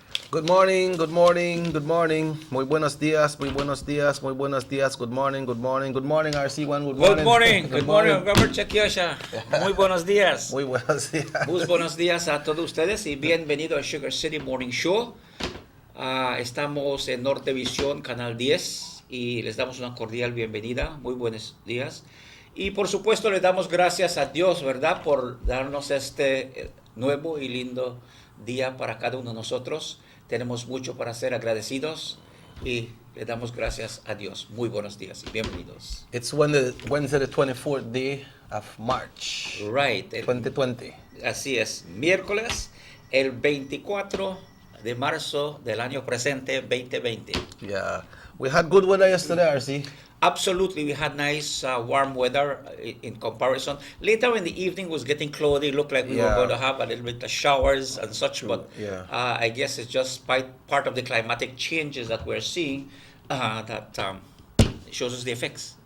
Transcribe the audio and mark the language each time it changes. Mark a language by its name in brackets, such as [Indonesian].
[English] Good morning, good morning, good morning. [Spanish] Muy buenos días, muy buenos días, muy buenos días. [English] Good morning, good morning, good morning, RC1. Good morning. Good morning, good morning, Robert Chequiosha. [Spanish] Muy buenos días. Muy buenos días. Muy buenos días a todos ustedes y bienvenido a Sugar City Morning Show. Estamos en Nortevisión, Canal 10, y les damos una cordial bienvenida. Muy buenos días. Y por supuesto le damos gracias a Dios, ¿verdad? Por darnos este nuevo y lindo día para cada uno de nosotros. Tenemos mucho para ser agradecidos y le damos gracias a Dios. Muy buenos días y bienvenidos. [English] It's Wednesday, the 24th day of March. Right. 2020. [Spanish] Así es. Miércoles, el 24 de marzo del año presente, 2020. [English] Yeah. We had good weather yesterday, RC. Absolutely, we had nice warm weather in comparison. Later in the evening was getting cloudy. Looked like we were going to have a little bit of showers and such, but I guess it's just part of the climatic changes that we're seeing that shows us the effects.